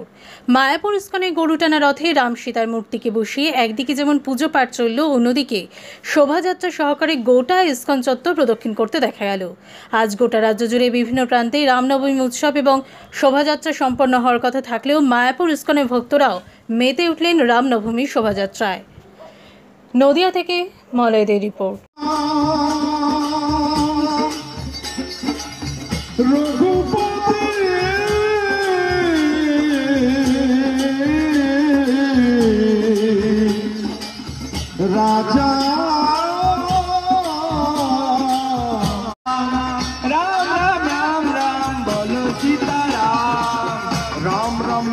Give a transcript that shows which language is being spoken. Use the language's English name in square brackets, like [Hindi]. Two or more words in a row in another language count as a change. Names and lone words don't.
[Bangla] মায়াপুর ইস্কনে গরুটানা রথে রাম সীতার মূর্তিকে বসিয়ে একদিকে যেমন পুজো পাঠ চলল, অন্যদিকে শোভাযাত্রা সহকারে গোটা ইস্কন চত্বর প্রদক্ষিণ করতে দেখা গেল। আজ গোটা রাজ্য জুড়ে বিভিন্ন প্রান্তে রামনবমী উৎসব এবং শোভাযাত্রা সম্পন্ন হওয়ার কথা থাকলেও মায়াপুর ইস্কনের ভক্তরাও মেতে উঠলেন রামনবমীর শোভাযাত্রায়। নদিয়া থেকে মলয়দের রিপোর্ট। [Hindi] राजा राम राम राम राम बोलो सीताराम, राम राम